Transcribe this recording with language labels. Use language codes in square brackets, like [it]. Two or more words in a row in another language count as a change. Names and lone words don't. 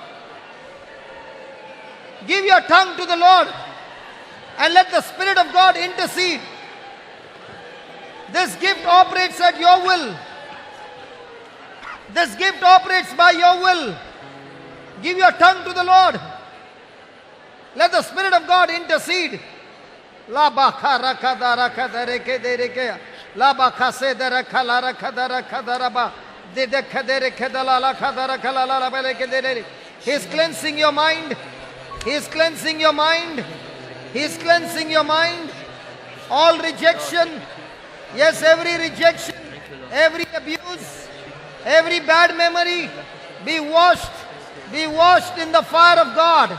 [en] Give your tongue to the Lord and let the Spirit of God intercede. This gift operates at your will. This gift operates by your will. Give your tongue to the Lord. Let the Spirit of God intercede. La baka rakada rakada reke de reke. La baka se de rakala rakada rakada raba. De de kadere kadala la kadara kalala la beleke de de. He is cleansing your mind. He is cleansing your mind. He is cleansing your mind. All rejection. Yes, every rejection, every abuse, every bad memory be washed in the fire of God.